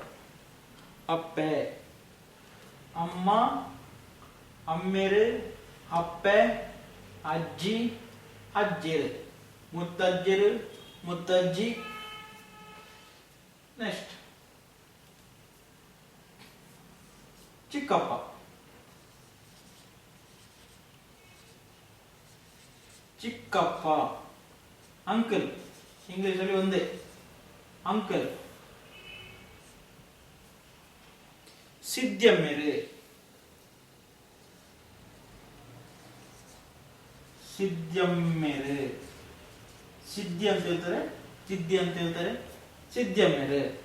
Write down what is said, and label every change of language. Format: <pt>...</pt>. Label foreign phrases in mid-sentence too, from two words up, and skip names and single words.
<tcy>ಅಪ್ಪೆ, ಅಮ್ಮ, ಅಮ್ಮೇರು, ಅಪ್ಪೆ, ಅಜ್ಜಿ, ಅಜ್ಜಿರು, ಮುತ್ತಜ್ಜಿರು, ಮುತ್ತಜ್ಜಿ.</tcy> <kn>ನೆಕ್ಸ್ಟ್ ಚಿಕ್ಕಪ್ಪ, ಚಿಕ್ಕಪ್ಪ, ಅಂಕಲ್. ಇಂಗ್ಲಿಷ್ ಅಲ್ಲಿ ಒಂದೇ, ಅಂಕಲ್. ಸಿದ್ಯಮ್ಮೇರು, ಸಿದ್ಯಮ್ಮೇರು. ಸಿದ್ಧಿ ಅಂತ ಹೇಳ್ತಾರೆ, ಸಿದ್ಧಿ ಅಂತ ಹೇಳ್ತಾರೆ, ಸಿದ್ಯಮ್ಮೇರು.</kn>